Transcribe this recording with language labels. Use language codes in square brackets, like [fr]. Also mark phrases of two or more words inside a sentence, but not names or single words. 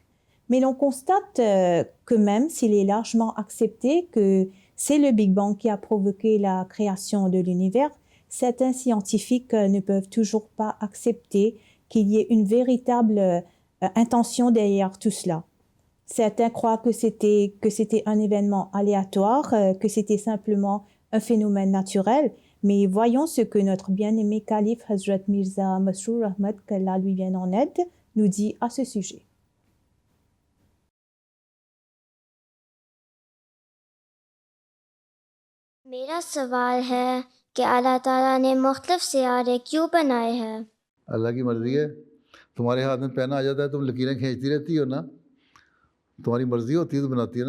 [fr] Mais l'on constate que même s'il est largement accepté que c'est le Big Bang qui a provoqué la création de l'univers, certains scientifiques ne peuvent toujours pas accepter qu'il y ait une véritable intention derrière tout cela. Certains croient que c'était un événement aléatoire, que c'était simplement un phénomène naturel, mais voyons ce que notre bien-aimé calife Hazrat Mirza Masroor Ahmad, qu'Allah lui vienne en aide, nous dit à ce sujet. [ur] میرا سوال ہے کہ اللہ تعالیٰ نے مختلف سیارے کیوں بنائے ہیں? اللہ کی مرضی ہے. تمہارے ہاتھ میں پین آ جاتا ہے، تم لکیریں کھینچتی رہتی ہو نا، تمہاری مرضی ہوتی ہے تو بناتی ہے نا.